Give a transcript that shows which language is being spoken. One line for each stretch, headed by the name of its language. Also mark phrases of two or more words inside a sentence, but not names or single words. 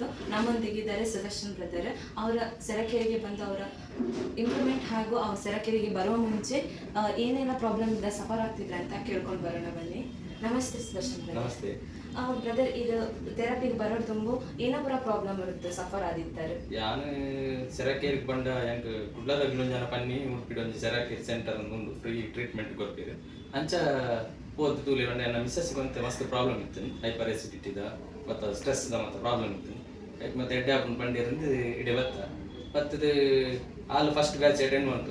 Kannada: ನಮ್ಮೊಂದಿಗಿದ್ದಾರೆ ಸುದರ್ಶನ್ ಬ್ರದರ್. ಅವರ ಸೆರಾಕೆರೆಗೆ ಬಂದು ಅವರ ಇಂಪ್ರೂವ್ಮೆಂಟ್ ಹಾಗೂ ಅವ್ರ ಸೆರಾಕೆರೆಗೆ ಬರುವ ಮುಂಚೆ ಏನೆಲ್ಲ ಪ್ರಾಬ್ಲಮ್ ಇಂದ ಸಫರ್ ಆಗ್ತಿದ್ರೆ ಅಂತ ಕೇಳ್ಕೊಂಡು ಬರೋಣ ಬನ್ನಿ. ನಮಸ್ತೆ ಸುದರ್ಶನ್ ಬ್ರದರ್. ನಮಸ್ತೆ ಬ್ರದರ್. ಇದು ಥೆರಪಿಗೆ ಬರೋದು ತುಂಬ ಏನಪುರ ಪ್ರಾಬ್ಲಮ್ ಇರುತ್ತೆ ಸಫರ್ ಆದಿತ್ತಾರೆ.
Tulu: ಯಾನ್ ಸೆರಾಕೆರೆಗೆ ಬಂಡ ಎಂಕ್ ಕುಡ್ಲದಗ್ಲೊಂಜನ ಪನ್ನಿ ಮುಟ್ಪಿಡ ಒಂಜಿ ಸೆರಾಕೆರೆ ಸೆಂಟರ್ ಒಂದು
English: free treatment
Tulu: ಕೊರ್ಪೆರ್ ಅಂಚ ಪೋದು ತೂಲೆ ಒಂಡೆ ನನ್ನ ಮಿಸ್ಸಸ್ ಗೊಂತೆ ಮಸ್ತ್ ಪ್ರಾಬ್ಲಮ್ ಇತ್ತು.
English: hyper acidityda
Tulu: ಮತ್ತು ಸ್ಟ್ರೆಸ್ ದ ಮತ್ತು ಪ್ರಾಬ್ಲಮ್ ಇತ್ತು. ಮತ್ತೆ ಎಡ್ಡೆ ಹಾಕೊಂಡು ಬಂದಿರಂದು ಇಡೆ ಬತ್ತದು
English: all first batch attend
Tulu: ಮಾಡ್ತು.